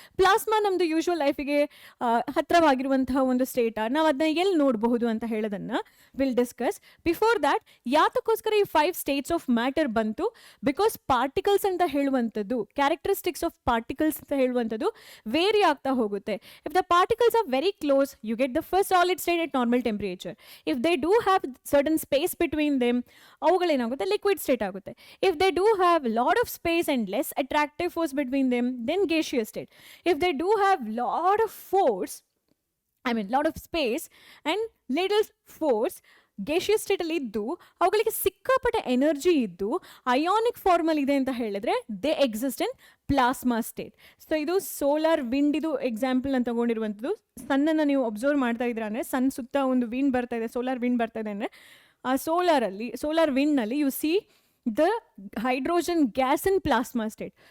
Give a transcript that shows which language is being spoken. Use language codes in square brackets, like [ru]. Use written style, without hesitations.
[kn] Plasma ನಮ್ಮದು usual ಲೈಫಿಗೆ ಹತ್ತಿರವಾಗಿರುವಂತಹ ಒಂದು state, ನಾವು ಅದನ್ನ ಎಲ್ಲಿ ನೋಡಬಹುದು ಅಂತ ಹೇಳೋದನ್ನು [en] Will discuss. [kn] ಬಿಫೋರ್ ದ್ಯಾಟ್, ಯಾತಕ್ಕೋಸ್ಕರ ಈ 5 ಸ್ಟೇಟ್ಸ್ ಆಫ್ ಮ್ಯಾಟರ್ ಬಂತು? ಬಿಕಾಸ್ ಪಾರ್ಟಿಕಲ್ಸ್ ಅಂತ ಹೇಳುವಂಥದ್ದು, ಕ್ಯಾರೆಕ್ಟರಿಸ್ಟಿಕ್ಸ್ ಆಫ್ ಪಾರ್ಟಿಕಲ್ಸ್ ಅಂತ ಹೇಳುವಂಥದ್ದು ವೇರಿ ಆಗ್ತಾ ಹೋಗುತ್ತೆ. [en] If the particles are very close, you get the first solid state at normal temperature. If they do have certain space between them, [kn] avugalena liquid state agutte. [en] If they do have lot of space and less attractive force between them, then gaseous state. If they do have lot of force, lot of space and little force, [kn] gaseous ಸ್ಟೇಟಲ್ಲಿ ಇದ್ದು ಅವುಗಳಿಗೆ ಸಿಕ್ಕಾಪಟ್ಟೆ energy ಇದ್ದು ionic formal ಇದೆ ಅಂತ ಹೇಳಿದ್ರೆ [en] They exist in plasma state. [kn] So ಇದು solar wind, ಇದು example ಅಂತ ತಗೊಂಡಿರುವಂಥದ್ದು. ಸನ್ನನ್ನು ನೀವು ಅಬ್ಸರ್ವ್ ಮಾಡ್ತಾ ಇದ್ದೀರಾ ಅಂದರೆ ಸನ್ ಸುತ್ತ ಒಂದು ವಿಂಡ್ ಬರ್ತಾ ಇದೆ, ಸೋಲಾರ್ ವಿಂಡ್ ಬರ್ತಾ ಇದೆ ಅಂದರೆ ಆ solar ವಿಂಡ್ನಲ್ಲಿ [en] You see the hydrogen gas in plasma state.